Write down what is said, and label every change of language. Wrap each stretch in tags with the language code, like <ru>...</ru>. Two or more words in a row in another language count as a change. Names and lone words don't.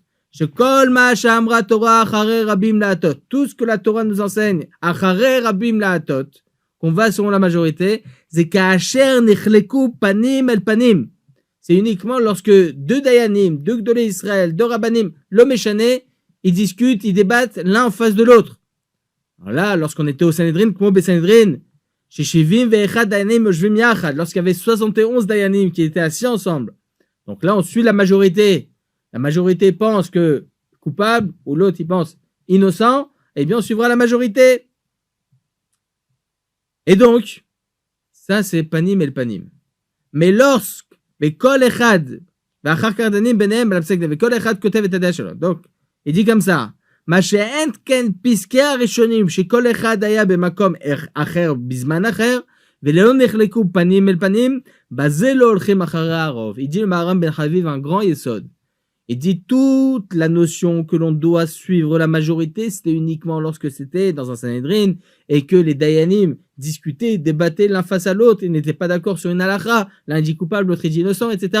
<he>שכל מה שאמרה תורה אחרי רבים להטות,</he> <fr>tout ce que la Torah nous enseigne,</fr> <he>אחרי רבים להטות,</he> <fr>qu'on va selon la majorité, c'est</fr> <he>כאשר נחלקו פנים אל פנים.</he> <fr>C'est uniquement lorsque deux Dayanim, deux</fr> <he>גדולי ישראל,</he> <fr>deux Rabbanim, l'homme échané, ils discutent, ils débattent l'un en face de l'autre. Alors là, lorsqu'on était au Sanhedrin, comment au Sanhedrin, chez</fr> <he>שבעים ואחד דיינים יושבים יחד,</he> <fr>lorsqu'il y avait 71 Dayanim qui étaient assis ensemble. Donc là, on suit la majorité. La majorité pense que coupable, ou l'autre, il pense innocent, eh bien, on suivra la majorité. Et donc, ça, c'est Panim et le Panim. Mais lorsque,</fr> <he>כל אחד,</he> <fr>donc, il dit comme ça,</fr> <he>מה שאין כן פסקי הראשונים שכל אחד היה במקום אחר בזמן אחר ולא נחלקו פנים אל פנים, בזה לא הולכים אחרי הרוב.</he> <fr>Il dit le Maharam Ben Chaviv un grand yesod. Il dit toute la notion que l'on doit suivre la majorité, c'était uniquement lorsque c'était dans un Sanhedrin et que les Dayanim discutaient, débattaient l'un face à l'autre et n'étaient pas d'accord sur une halakha, l'un dit coupable, l'autre dit innocent, etc.</fr>